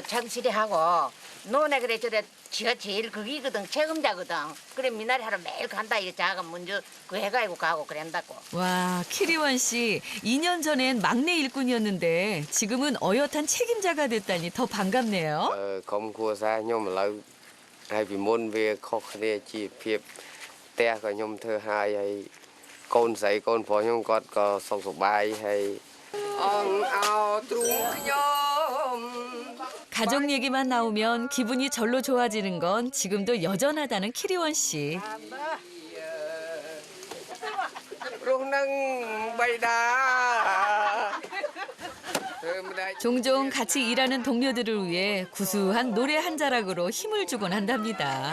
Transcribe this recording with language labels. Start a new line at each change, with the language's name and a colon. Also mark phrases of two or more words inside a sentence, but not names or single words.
Korean: 정실히 하고 너네 그래 저래 지가 제일 거기거든. 책임자거든. 그래 미나리 하러 매일 간다. 이거 자가 먼저 그 해가지고 가고 그런다고. 와, 키리원 씨 2년 전엔 막내 일꾼이었는데 지금은 어엿한 책임자가 됐다니 더 반갑네요.
Khmer: ក្រុមគ្រួសារខ្ញុំឥឡូវហើយពីមុនវាខុសគ្នាជីវភាពផ្ទះក៏ខ្ញុំធ្វើហើយហើយកូនស្រីកូនប្រុសខ្ញុំគាត់ក៏សុខសប្បាយហើយអងអោទ្រូងខ្ញុំ
Korean: 가족 얘기만 나오면 기분이 절로 좋아지는 건 지금도 여전하다는 키리원 씨. 종종 같이 일하는 동료들을 위해 구수한 노래 한 자락으로 힘을 주곤 한답니다.